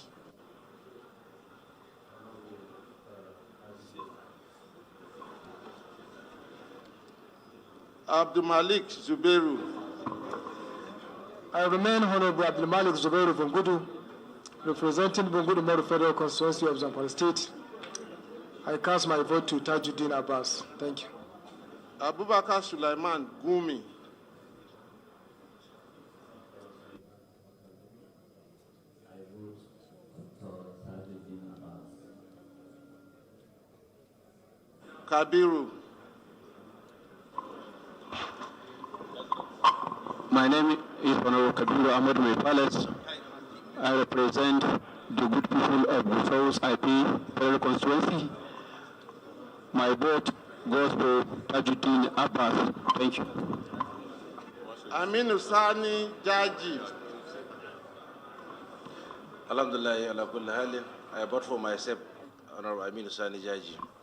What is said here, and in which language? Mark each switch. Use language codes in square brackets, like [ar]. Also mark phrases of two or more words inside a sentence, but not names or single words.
[en] Abdul Malik Zubeiru. I remain Honorable Abdul Malik Zubeiru from Gudu, representing Bungudu Modu Federal Constituency of Zamfara State. I cast my vote to Tajudeen Abass. Thank you. Abubakar Sulaiman Gumi. Kabiru. My name is Honorable Kabiru Ahmed Palace. I represent the good people of the South IP Federal Constituency. My vote goes to Tajudeen Abass. Thank you. Aminu Sani Jaji. [ar] الحمد لله على كل حال. [en] I vote for myself, Honorable Aminu Sani Jaji.